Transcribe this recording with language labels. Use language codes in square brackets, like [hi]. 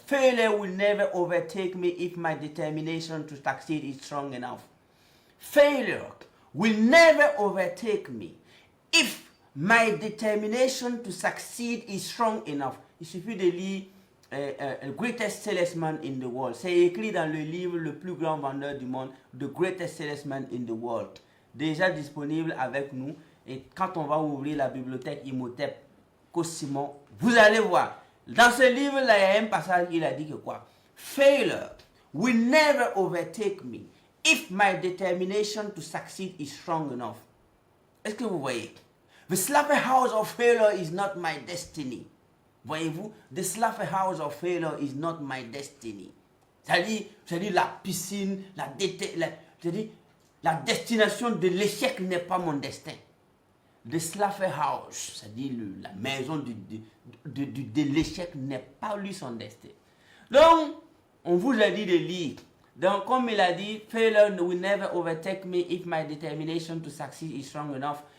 [en] Failure will never overtake me if my determination to succeed is strong enough. Failure will never overtake me if my determination to succeed is strong enough. [fr] Il suffit de lire The Greatest Salesman in the World. C'est écrit dans le livre Le plus grand vendeur du monde, The Greatest Salesman in the World. Déjà disponible avec nous. Et quand on va ouvrir la bibliothèque Imhotep, Coach Simon, vous allez voir. Dans ce livre-là, il y a un passage, il a dit que quoi? [en] Failure will never overtake me if my determination to succeed is strong enough. [fr] Est-ce que vous voyez? [en] The slaughterhouse of failure is not my destiny. [fr] Voyez-vous? [en] The slaughterhouse of failure is not my destiny. [fr] C'est-à-dire la piscine, la destination de l'échec n'est pas mon destin. [en] The slaughterhouse, [fr] c'est-à-dire la maison de l'échec n'est pas lui son destin. Donc, on vous a dit de lire. Donc, comme il a dit, [en] failure will never overtake me if my determination to succeed is strong enough.